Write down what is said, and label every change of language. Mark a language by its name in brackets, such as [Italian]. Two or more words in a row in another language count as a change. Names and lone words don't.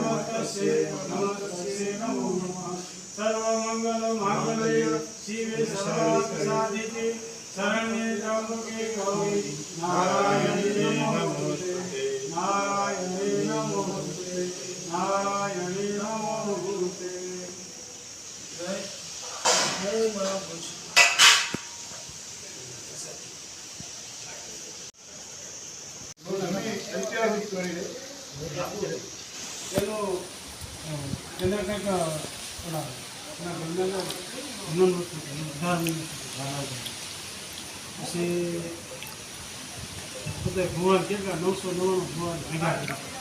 [Sanskrit] नमो नमः सर्वमङ्गलमाङ्गल्ये शिवे सर्वार्थसाधिके शरण्ये त्र्यम्बके गौरी नारायणे नमोस्तुते नारायणे नमोस्तुते नारायणे नमोस्तुते जय जय महापुरुष [Gujarati] ऐतिहासिक કરી દે ચલો તેના કંઈક ઓલા એના બંધાનો હનુમાન વસ્તુ પછી બધા ભગવાન કેટલા 999 ભગવાન ભેગા કર્યા